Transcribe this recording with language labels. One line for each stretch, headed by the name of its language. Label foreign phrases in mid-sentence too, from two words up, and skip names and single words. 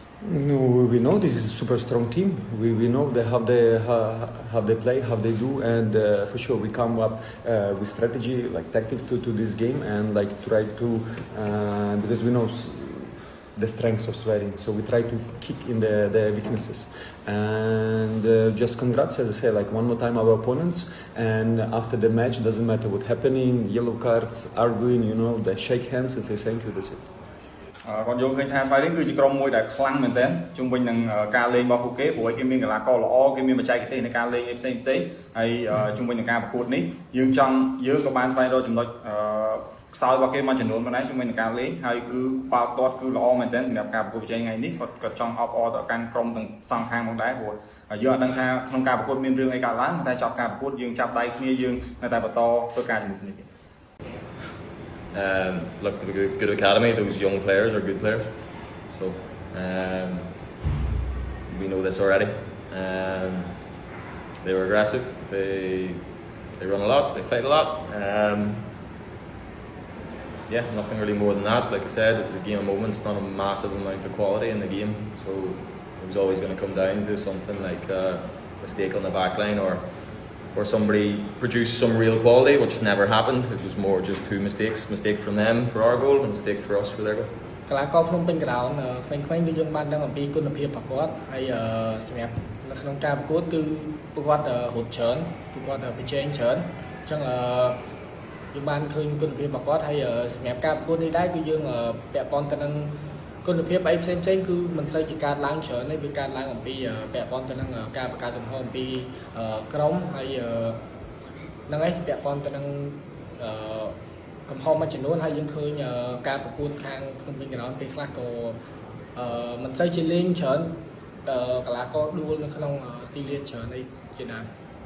English: No, we know this is a super strong team. We know how they play, how they do, and for sure we come up with strategy like tactics to this game and like try to because we know the strengths of Swearing, so we try to kick in the weaknesses. And just congrats, as I say, like one more time our opponents. And after the match, doesn't matter what happening, yellow cards, arguing, you know, they shake hands and say thank you. That's it.
Khmer: គាត់យកឃើញថាស្វ័យរៀងគឺជាក្រុមមួយដែលខ្លាំងមែនទែនជុំវិញនឹងការលេងរបស់ពួកគេព្រោះគេមានកីឡាករល្អគេមានបច្ចេកទេសនៃការលេងផ្សេងហើយជុំវិញនឹងការប្រកួតនេះយើងក៏បានស្វែងរកចំណុចខ្សោយរបស់គេមួយចំនួនប៉ុណ្ណេះជុំវិញនឹងការលេងហើយគឺបាល់ទាត់គឺល្អមែនទែនសម្រាប់ការប្រកួតប្រជែងថ្ងៃនេះគាត់ចង់អបអរទៅកាន់ក្រុមទាំងសងខាងផងដែរព្រោះយើងអត់ដឹងថាក្នុងការប្រកួតមានរឿងអីកើតឡើងតែចប់ការប្រកួតយើងចាប់ដៃគ្នាយើងនៅតែបន្តធ្វើការជាមួយគ្នា
English: Look, a good academy. Those young players are good players, so we know this already. They were aggressive. They run a lot. They fight a lot. Yeah, nothing really more than that. Like I said, it was a game of moments, not a massive amount of quality in the game. So it was always going to come down to something like a mistake on the back line or somebody produced some real quality, which never happened. It was more just two mistakes. Mistake from them for our goal and mistake for us for their goal.
Khmer: កីឡាករភ្នំពេញក្រោនក្មេងៗគឺយើងបានដឹងអំពីគុណភាពរបស់គាត់ហើយសម្រាប់នៅក្នុងការប្រកួតគឺពួកគាត់រត់ ច្រើនពួកគាត់ប្រជែងច្រើនអញ្ចឹងយើងបានឃើញគុណភាពរបស់គាត់ហើយសម្រាប់ការ ប្រកួតនេះដែរគឺយើងពាក់ព័ន្ធទៅនឹងគុណភាពអីផ្សេងៗគឺមិនសូវជាការឡើងច្រើនទេវាកើតឡើងអំពីពាក់ព័ន្ធទៅនឹងការបង្កើតទំហំអំពីក្រុមហើយហ្នឹងឯងពាក់ព័ន្ធទៅនឹងកំហុសមួយចំនួនហើយយើងឃើញការប្រកួតខាងក្នុងវិញក្រោយពេលខ្លះក៏មិនសូវជាលេងច្រើនកីឡាករដួលនៅក្នុងទីលានច្រើនអីជាដើម